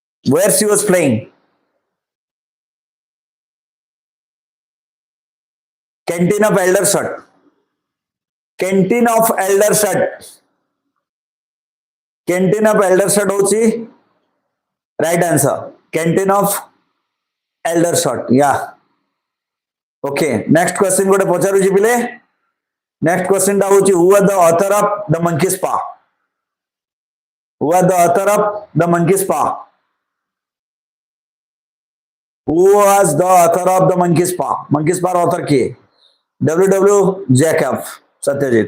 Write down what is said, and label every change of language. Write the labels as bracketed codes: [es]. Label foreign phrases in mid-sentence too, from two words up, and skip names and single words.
[en] Where she was playing? Canteen of Eldershot. Canteen of Eldershot. Canteen of Eldershot होची right answer. Canteen of Eldershot. Yeah. Okay. Next question [or] ଗୋଟେ ପଚାରୁଛି ପିଲେ. [en] Next question [or] ଟା ହଉଛି [en] who was the author of the monkey's paw? Who was the author of the monkey's paw? Who was the author of the monkey's paw? [or] Monkey's paw author किए? W. Jacob. Satyajit.